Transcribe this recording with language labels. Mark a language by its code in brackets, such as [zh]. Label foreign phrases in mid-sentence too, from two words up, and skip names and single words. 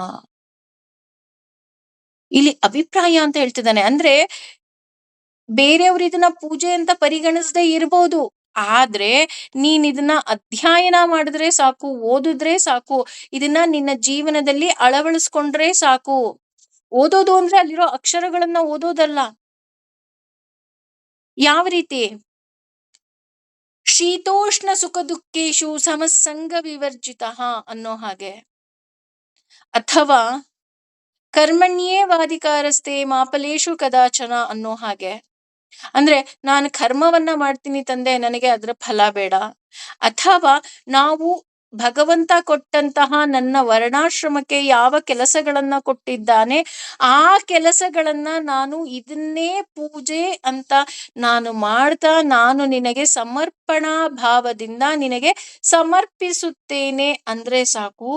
[kn] ಇಲ್ಲಿ ಅಭಿಪ್ರಾಯ ಅಂತ ಹೇಳ್ತಿದ್ದಾನೆ ಅಂದ್ರೆ ಬೇರೆಯವರು ಇದನ್ನ ಪೂಜೆ ಅಂತ ಪರಿಗಣಿಸದೇ ಇರ್ಬೋದು, ಆದ್ರೆ ನೀನ್ ಇದನ್ನ ಅಧ್ಯಯನ ಮಾಡಿದ್ರೆ ಸಾಕು, ಓದಿದ್ರೆ ಸಾಕು, ಇದನ್ನ ನಿನ್ನ ಜೀವನದಲ್ಲಿ ಅಳವಡಿಸ್ಕೊಂಡ್ರೆ ಸಾಕು. ಓದೋದು ಅಂದ್ರೆ ಅಲ್ಲಿರೋ ಅಕ್ಷರಗಳನ್ನ ಓದೋದಲ್ಲ. ಯಾವ ರೀತಿ? [sa] ಶೀತೋಷ್ಣ ಸುಖ ದುಃಖೇಶು ಸಮಸಂಗ ವಿವರ್ಜಿತ [kn] ಅನ್ನೋ ಹಾಗೆ, ಅಥವಾ [sa] ಕರ್ಮಣ್ಯೇ ವಾಧಿಕಾರಸ್ತೆ ಮಾಫಲೇಶು ಕದಾಚನ [kn] ಅನ್ನೋ ಹಾಗೆ. ಅಂದ್ರೆ ನಾನು ಕರ್ಮವನ್ನ ಮಾಡ್ತೀನಿ ತಂದೆ, ನನಗೆ ಅದರ ಫಲ ಬೇಡ. ಅಥವಾ ನಾವು ಭಗವಂತ ಕೊಟ್ಟಂತಹ ನನ್ನ ವರ್ಣಾಶ್ರಮಕ್ಕೆ ಯಾವ ಕೆಲಸಗಳನ್ನ ಕೊಟ್ಟಿದ್ದಾನೆ ಆ ಕೆಲಸಗಳನ್ನ ನಾನು ಇದನ್ನೇ ಪೂಜೆ ಅಂತ ನಾನು ಮಾಡ್ತಾ ನಾನು ನಿನಗೆ ಸಮರ್ಪಣಾ ಭಾವದಿಂದ ನಿನಗೆ ಸಮರ್ಪಿಸುತ್ತೇನೆ ಅಂದ್ರೆ ಸಾಕು.